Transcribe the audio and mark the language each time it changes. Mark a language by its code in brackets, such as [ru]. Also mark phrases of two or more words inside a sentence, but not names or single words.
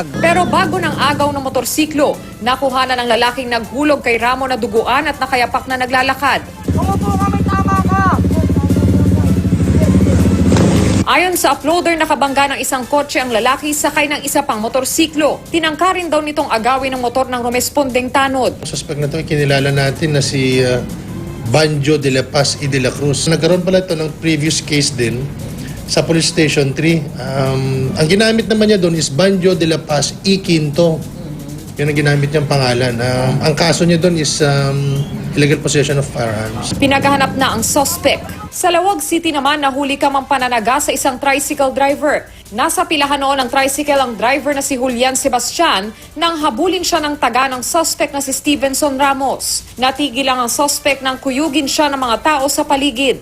[tl] Pero bago ng agaw ng motorsiklo, nakuha na ng lalaking naghulog kay Ramo na duguan at nakayapak na naglalakad. Ayon sa uploader, nakabangga ng isang kotse ang lalaki sakay ng isa pang motorsiklo. Tinangka rin daw nitong agawin ng motor ng rumespondeng tanod. Suspect na ito, kinilala natin na si Banjo de la Paz y de la Cruz. Nagkaroon pala ito ng [en] previous case [tl] din sa Police Station 3. Ang ginamit naman niya doon is Banjo de la Paz y Quinto. Yun ang ginamit niyang pangalan. Ang kaso niya doon is [en] illegal possession of firearms. [tl] Pinaghahanap na ang suspect. Sa Lawag City naman, nahuli ka mang pananaga sa isang tricycle driver. Nasa pilahan noon ng tricycle ang driver na si Julian Sebastian nang habulin siya ng taga ng suspect na si Stevenson Ramos. Natigil lang ang suspect nang kuyugin siya ng mga tao sa paligid.